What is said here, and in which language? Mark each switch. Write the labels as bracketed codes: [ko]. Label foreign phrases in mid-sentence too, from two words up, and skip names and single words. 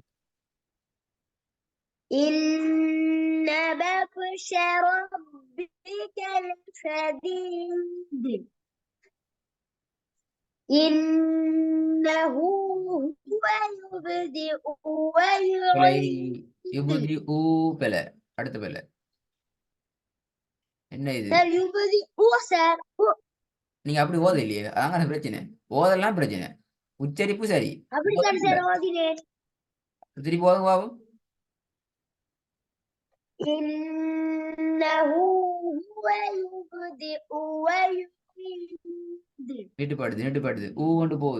[ar] إن بطش ربك لشديد إنه هو يبدئ ويعيد. يبدئ بلا [ta] அடுத்த பல என்ன இது? நீங்க அப்படி ஓத இல்லையே, அதாங்க பிரச்சனை. ஓதெல்லாம் பிரச்சனை, உச்சரிப்பு சரி. திருப்பி ஓதுங்க பாவம். நீட்டுப்பாடுது ஊ கொண்டு போகுது.